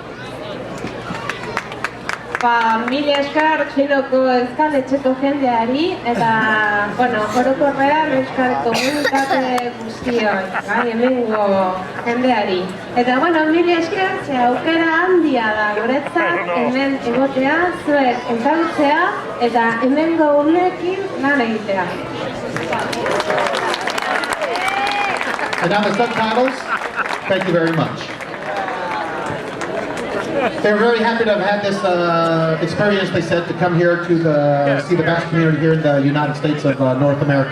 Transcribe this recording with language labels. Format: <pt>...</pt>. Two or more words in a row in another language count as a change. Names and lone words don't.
<eu>Mil esker Chinoko euskal etxeko jendeari, eta, bueno, orokorrean euskal komunitate guztioi, bai, hemengo jendeari. Eta, bueno, mil esker, ze aukera handia da guretzat, hemen egotea, zuek ezagutzea, eta hemengo unekin lan egitea.</eu> <en>And now the subtitles, thank you very much. They're very happy to have had this experience, they said, to come here to see the Basque community here in the United States of North America.</en>